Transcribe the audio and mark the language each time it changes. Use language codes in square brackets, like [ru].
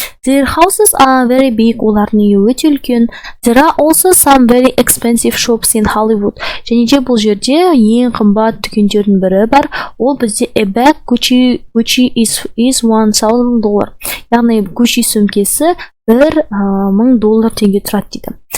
[en] Their houses are very big. [kk] Олардың үйі өте үлкен. [en] There are also some very expensive shops in Hollywood. [kk] Және де бұл жерде ең қымбат дүкендердің бірі бар. Ол бізде [en] a bag Gucci is $1,000. [kk] Яғни Gucci сөмкесі $1,000 тұрады дейді.